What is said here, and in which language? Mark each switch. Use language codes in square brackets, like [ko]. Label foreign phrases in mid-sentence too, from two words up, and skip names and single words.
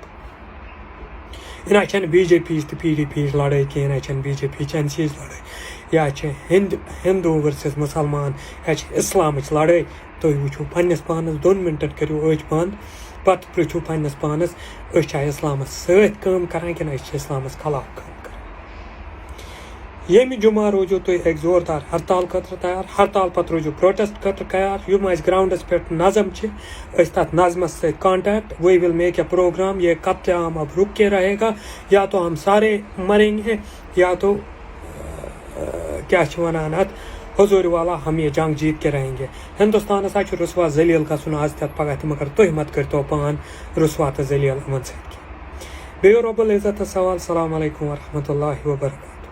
[ks] یہِ چھَنہٕ بی جے پی یِچ تہٕ پی ڈی پی یِچ لڑٲے کینٛہہ یہِ چھَنہٕ بی جے پی یِچ این سی یِچ لڑٲے یا چھِ ہندوٗ ورسِز مُسلمان یا چھِ اسلامٕچ لڑٲے تُہۍ وٕچھِو پنٛنِس پانس 2 مِنٹن کٔرِو أچھ بنٛد پتہٕ پرٛژھِو پنٛنِس پانَس أسۍ چھا اِسلامَس سۭتۍ کٲم کَران کِنہٕ أسۍ چھِ اِسلامَس خلاف کٲم کَران. ییٚمہِ جمعہ روٗزِو تُہۍ اَکہِ زوردار ہرتال خٲطرٕ تیار. ہرتال پَتہٕ روٗزِو پرٛوٹٮ۪سٹ خٲطرٕ تیار. یِم اَسہِ گرٛاوُنٛڈَس پٮ۪ٹھ نظم چھِ أسۍ تَتھ نظمَس سۭتۍ کانٹیکٹ. [en] We will make a program. [ur] یہ قتل عام اب رک کے رہے گا. یا تو ہم سارے مریں گے یا تو [ks] کیا چھِ وَنان اَتھ [ur] حضوٗرِ والا ہم یہ جنگ جیت کے رہیں گے. [ks] ہِندوستانَس ہا چھُ رُسوا ذٔلیٖل گژھُن آز تہِ پگاہ تہِ مگر تُہۍ مت کٔرۍتو پان رُسوا تہٕ ذٔلیٖل یِمن سۭتۍ کینٛہہ. بیٚیہِ رۄبُل عزتَس سوال. [ar] السلام علیکم ورحمۃ اللہ وبرکاتہ.